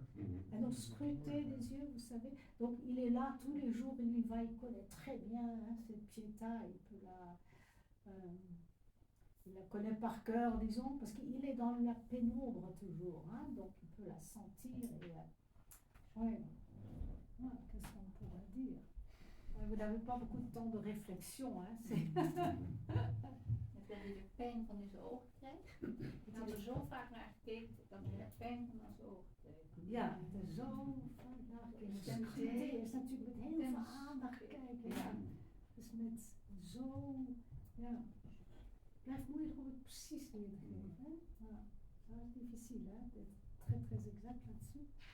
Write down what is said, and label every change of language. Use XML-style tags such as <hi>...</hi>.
<fr>Et donc, scruter les yeux, vous savez, donc il est là tous les jours, il y va, il connaît très bien hein, cette pietà, il peut il la connaît par cœur, disons, parce qu'il est dans la pénombre toujours, hein, donc il peut la sentir. Ouais, qu'est-ce qu'on pourrait dire? Vous n'avez pas beaucoup de temps de réflexion. Hein,</fr> <nl>Dat hij de pijn van zijn ogen krijgt. Ik heb er zo vaak naar gekeken dat hij de pijn van zijn ogen krijgt. Ja, er zo vaak naar gekeken. Scruteren is natuurlijk met heel veel aandacht kijken. Ja. Dus met zo, ja. Blijft moeilijk om het precies weer te geven. Hè? Ja, dat is difficile, hè?</nl> <fr>D'être très très exact là-dessus.</fr>